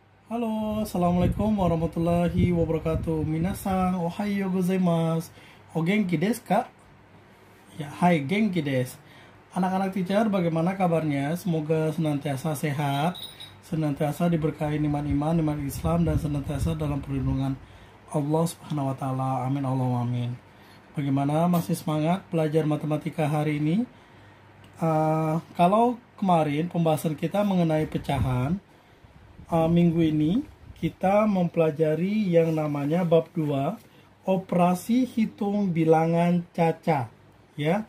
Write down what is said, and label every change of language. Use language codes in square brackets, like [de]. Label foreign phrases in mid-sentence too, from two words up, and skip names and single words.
[ar] Halo, السلام عليكم ورحمة الله وبركاته. [ja] みなさん、おはようございます。お元気ですか? Ya, はい元気です. [id] Anak-anak teacher, bagaimana kabarnya? Semoga senantiasa sehat, senantiasa diberkahi nikmat iman, nikmat Islam, dan senantiasa dalam perlindungan Allah [ar] سبحانه وتعالى. آمين اللهم آمين. [id] Bagaimana, masih semangat belajar matematika hari ini? Kalau kemarin pembahasan kita mengenai pecahan, minggu ini kita mempelajari yang namanya bab 2, operasi hitung bilangan caca, ya.